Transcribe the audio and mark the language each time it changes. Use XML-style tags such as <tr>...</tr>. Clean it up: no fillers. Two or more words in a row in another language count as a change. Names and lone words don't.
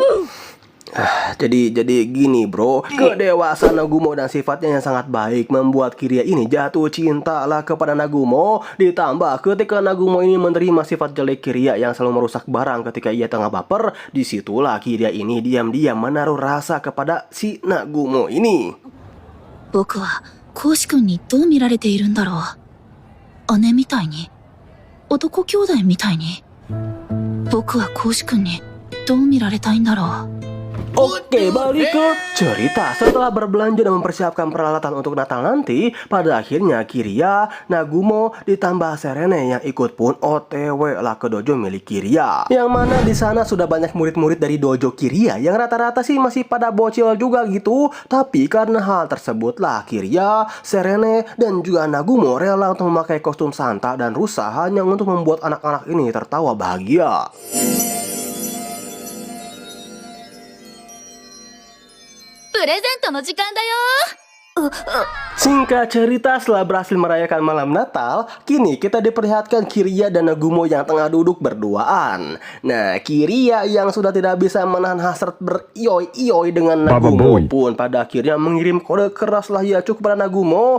<id>Jadi gini bro, kedewasaan Nagumo dan sifatnya yang sangat baik membuat Kiria ini jatuh cinta lah kepada Nagumo. Ditambah ketika Nagumo ini menerima sifat jelek Kiria yang selalu merusak barang ketika ia tengah baper, disitulah Kiria ini diam-diam menaruh rasa kepada si Nagumo ini.</id> <ja>僕はコウシ君にどう見られているんだろう。姉みたいに、男兄弟みたいに。僕はコウシ君にどう見られたいんだろう。</ja> <id>Oke, balik ke cerita. Setelah berbelanja dan mempersiapkan peralatan untuk Natal nanti, pada akhirnya Kiria, Nagumo, ditambah Serene yang ikut pun OTW lah ke dojo milik Kiria. Yang mana di sana sudah banyak murid-murid dari dojo Kiria yang rata-rata sih masih pada bocil juga gitu. Tapi karena hal tersebutlah Kiria, Serene, dan juga Nagumo rela untuk memakai kostum Santa dan rusa hanya untuk membuat anak-anak ini tertawa bahagia.</id> <ja>プレゼントの時間だよ。</ja> <id>Singkat cerita, setelah berhasil merayakan malam Natal, kini kita diperlihatkan Kiria dan Nagumo yang tengah duduk berduaan. Nah, Kiria yang sudah tidak bisa menahan hasrat berioi-ioi dengan Nagumo pun pada akhirnya mengirim kode keras Lahiacu kepada Nagumo.</id>